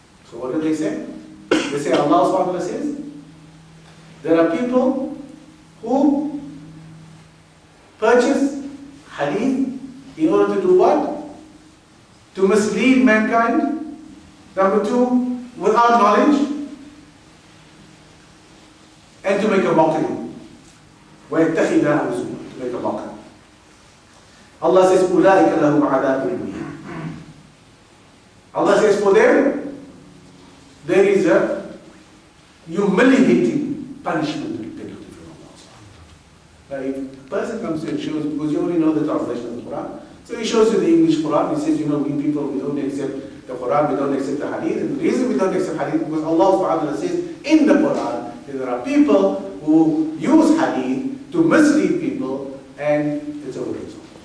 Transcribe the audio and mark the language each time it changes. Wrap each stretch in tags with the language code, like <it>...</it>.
<en>So what do they say? They say, Allah subhanahu wa ta'ala says, there are people who purchase hadith in order to do what? To mislead mankind. Number two, without knowledge. And to make a mockery.</en> <ar>وَيَتَّخِذَهَا هُزُوًا,</ar> <en>to make a mockery. Allah says,</en> <ar>أُولَٰئِكَ لَهُمْ عَذَابٌ مُهِينٌ.</ar> <en>Allah says, for them, there is a humiliating punishment and penalty from Allah. Now, if a person comes to and shows, because you already know the translation of the Quran, so he shows you the English Quran, he says, we people, we don't accept the Quran, we don't accept the Hadith, and the reason we don't accept Hadith is because Allah subhanahu wa ta'ala says in the Quran, there are people who use Hadith to mislead people, and it's over and so on.</en>